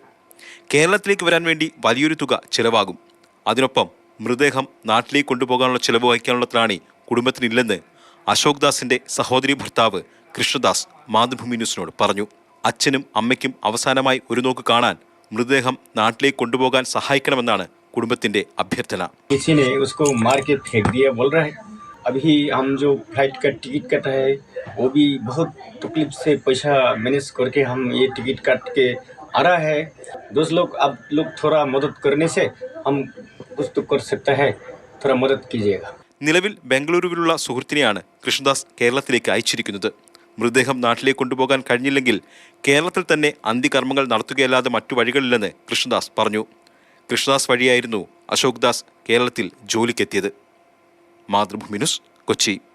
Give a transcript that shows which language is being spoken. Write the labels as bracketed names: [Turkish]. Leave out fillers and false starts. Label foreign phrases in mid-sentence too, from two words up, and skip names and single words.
[Malayalam] കേരളത്തിലേക്ക് വരാൻ വേണ്ടി വലിയൊരു തുക ചിലവാകും. അതിനൊപ്പം മൃതദേഹം നാട്ടിലേക്ക് കൊണ്ടുപോകാനുള്ള ചിലവ് വഹിക്കാനുള്ള ത്രാണി കുടുംബത്തിനില്ലെന്ന് അശോക് ദാസിന്റെ സഹോദരി ഭർത്താവ് കൃഷ്ണദാസ് മാതൃഭൂമി ന്യൂസിനോട് പറഞ്ഞു. അച്ഛനും അമ്മയ്ക്കും അവസാനമായി ഒരു നോക്ക് കാണാൻ മൃതദേഹം നാട്ടിലേക്ക് കൊണ്ടുപോകാൻ സഹായിക്കണമെന്നാണ് കുടുംബത്തിന്റെ അഭ്യർത്ഥന. [Hindi] अभी हम जो फ्लाइट का टिकट कटा है वो भी बहुत तकलीफ से पैसा मैनेज करके हम ये टिकट काट के आ रहा है. दोस्त लोग आप लोग थोड़ा मदद करने से हम कुछ तो कर सकता है, थोड़ा मदद कीजिएगा. [Malayalam] നിലവിൽ ബംഗളൂരുവിലുള്ള സുഹൃത്തിനെയാണ് കൃഷ്ണദാസ് കേരളത്തിലേക്ക് അയച്ചിരിക്കുന്നത്. മൃതദേഹം നാട്ടിലേക്ക് കൊണ്ടുപോകാൻ കഴിഞ്ഞില്ലെങ്കിൽ കേരളത്തിൽ തന്നെ അന്ത്യകർമ്മങ്ങൾ നടത്തുകയല്ലാതെ മറ്റു വഴികളില്ലെന്ന് കൃഷ്ണദാസ് പറഞ്ഞു. കൃഷ്ണദാസ് വഴിയായിരുന്നു അശോക് ദാസ് കേരളത്തിൽ ജോലിക്കെത്തിയത്. മാതൃഭൂമി ന്യൂസ്, കൊച്ചി.